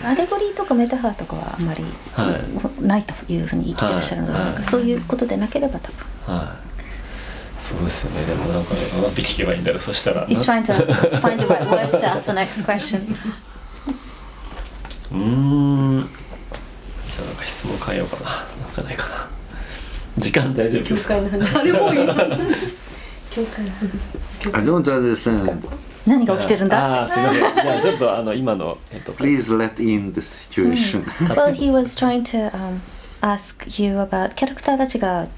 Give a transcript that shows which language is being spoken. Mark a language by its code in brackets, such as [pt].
[ja] アレゴリーとかメタファーとかはあんまりないというふうに言ってらっしゃるので、なんかそういうことでなければ多分。そうですよね。でもなんかなんて聞けばいいんだろう。そしたら。 [en] He's trying to find the right words to ask the next question. [ja] じゃあなんか質問変えようかな。なんかないかな。時間大丈夫ですか。教会の話。あれもういい。教会の話。 [en] I don't understand. [ja] 何が起きてるんだ。すみません。じゃあちょっと今の [en] Please let in the situation. Well, he was trying to ask you about [ja] キャラクターたちが。